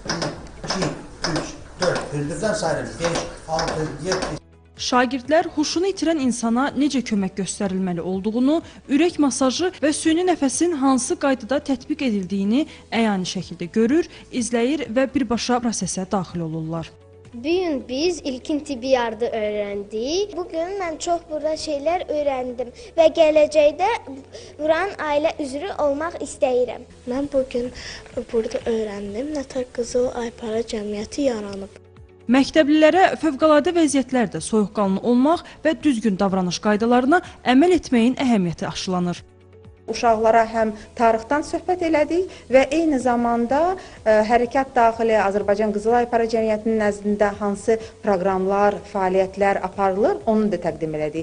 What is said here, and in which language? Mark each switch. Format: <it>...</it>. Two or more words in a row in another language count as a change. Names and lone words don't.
<az>1, 2, 3, 4, hündürdən sayırım. 5, 6, 7. Şagirdlər huşunu itirən insana necə kömək göstərilməli olduğunu, ürək masajı və süni nəfəsin hansı qaydada tətbiq edildiyini əyani şəkildə görür, izləyir və birbaşa prosesə daxil olurlar.</az> <tr>Bugün biz ilkin tibbi yardım öğrendik. Bugün ben çok burada şeyler öğrendim ve geleceğde buranın aile üzrü olmak istəyirəm. Ben bugün burada öğrendim.</tr> <az>Nətər Qızıl Aypara Cəmiyyəti yaranıb. Məktəblilərə fövqəladə vəziyyətlərdə soyuqqanlı olmaq və düzgün davranış qaydalarına əməl etməyin əhəmiyyəti aşılanır. Uşaqlara həm tarixdən söhbət elədik və eyni zamanda hərəkət daxili Azərbaycan Qızıl Aypara Cəmiyyətinin nəzdində hansı proqramlar, fəaliyyətlər aparılır, onu da təqdim elədik.</az>